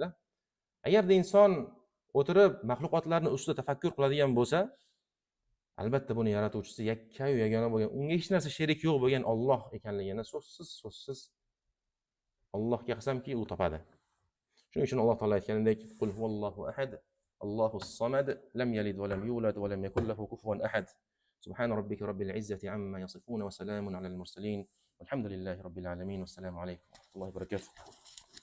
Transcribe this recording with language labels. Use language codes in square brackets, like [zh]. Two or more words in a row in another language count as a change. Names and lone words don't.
[uz] Agarda inson o'tirib mahluqotlarni ustida tafakkur qiladigan bo'lsa, albatta buni yaratuvchisi yakka-yu yagona bo'lgan, unga hech narsa sherik yo'q bo'lgan Alloh ekanligini so'zsiz Allohga qasamki u topadi. Shuning uchun Alloh taolo aytganidek, [ar] قل هو الله أحد، الله الصمد، لم يلد ولم يولد ولم يكن له كفوا أحد. سبحان ربك رب العزة عما يصفون وسلام على المرسلين. الحمد لله رب العالمين. السلام عليكم ورحمة الله وبركاته.